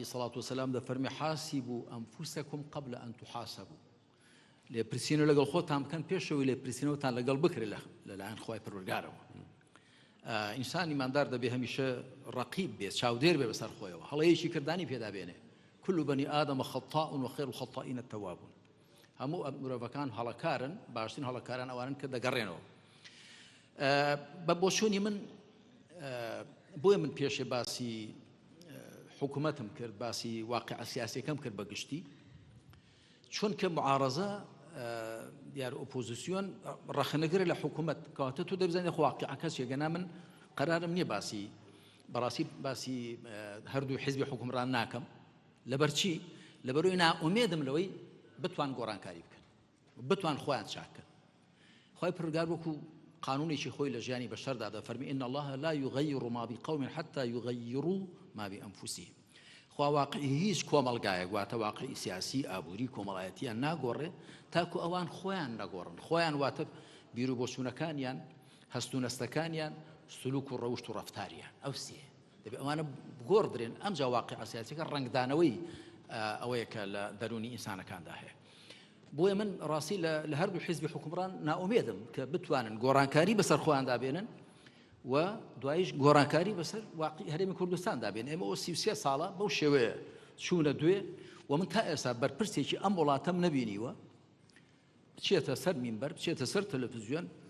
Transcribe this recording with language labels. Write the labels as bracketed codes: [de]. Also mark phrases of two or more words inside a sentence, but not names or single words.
[ar] سەڵات وسەلام [ckb] دەفەرمێ [ar] حاسیبوا ئەنفوسەکم قبل ئەن تحاسبوا [ckb] لێپرسینە لەگەڵ خۆتان بکەن پێشەوەی لێپرسینەوەتان لەگەڵ بکرێت لەلایەن خوای پەروەردگارەوە ئینسان ئیماندار دەبێ هەمیشە ڕەقیب بێت چاودێر بێ بەسەر خۆیەوە هەڵەیەکی کردانی پێدا بێنێ [ar] كل بني آدم خطاء وخير الخطائين التوابون [ckb] هەموو مرۆڤەکان هەڵەکارن باشترین هەڵەکاران ئەوانن کە دەگەڕێنەوە بە بۆچوونی من بۆیە من پێشێ باسی حکوومەتم کرد باسی واقعە سیاسیەکەم کرد بەگشتی چون کە معارەزە دیار ئۆپۆزیسیۆن ڕەخنەگرە لە حکوومەت کەواتە تۆ دەبزانێت واقعەکە چێگەنا من قەرارم نییە بەڕاستی باسی هەردوو حیزبی حکومڕان ناکەم لەبەرچی لەبەرۆی نائومێدم لەوەی بتوان گۆڕانکاری بکەن بتوان خۆیان چاکەن خۆی پروردگار وەکو قانونێکی خۆی لە ژیانی بەشەردا دەفەرمی [ar] إن الله لا يغير ما بقوم حتى يغيروا ما بأنفسهم [ckb] خوا واقعی هیچ کۆمەڵگایەک واتە واقعی سیاسی ئابووری کۆمەڵایەتیان ناگۆڕێ تاکو ئەوان خۆیان نەگۆڕن خۆیان واتە بیر و بۆچوونەکانیان هەستوونەستەکانیان سلوک و ڕەوشت و ڕەفتاریان ئەو سێ دەبێ ئەوانە گۆڕدرێن ئەمجا واقعە سیاسیەکە ڕنگدانەوەی ئەوەیە کە لە دەرونی ئینسانەکاندا هەیە بۆیە من ڕاستی لە هەردوو حیزبی حکومڕان نائومێدم کە بتوانن گۆڕانکاری بەسەر خۆیاندا بێنن و دوایش گۆڕانکاری بەسەر واقعی هەرێمی کوردستاندا بێن ئێمە 33 ساڵە بەو شێوەیە چوونە دوێ و من تا ئێستا بەرپرسێکی ئەم وڵاتەم نەبینیوە بچێتە سەر مینبەر بچێتە سەر تەلەڤیزیۆن